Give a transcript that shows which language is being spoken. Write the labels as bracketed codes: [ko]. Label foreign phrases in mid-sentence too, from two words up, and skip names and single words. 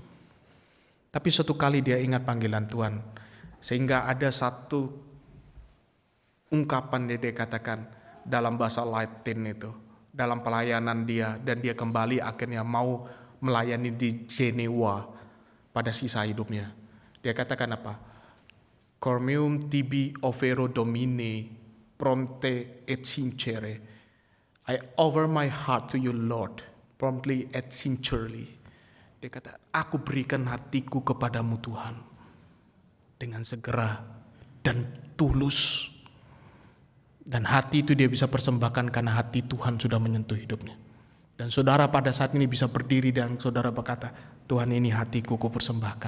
[id] Tapi suatu kali dia ingat panggilan Tuhan, sehingga ada satu ungkapan dia katakan dalam bahasa Latin itu, dalam pelayanan dia, dan dia kembali akhirnya mau melayani di Jenewa pada sisa hidupnya. Dia katakan apa? [la] Cor meum tibi offero Domine prompte et sincere. [en] I offer my heart to you, Lord, promptly and sincerely. [id] Dia kata, aku berikan hatiku kepadamu Tuhan dengan segera dan tulus. Dan hati itu dia bisa persembahkan karena hati Tuhan sudah menyentuh hidupnya. Dan saudara pada saat ini bisa berdiri dan saudara berkata, Tuhan, ini hatiku ku persembahkan.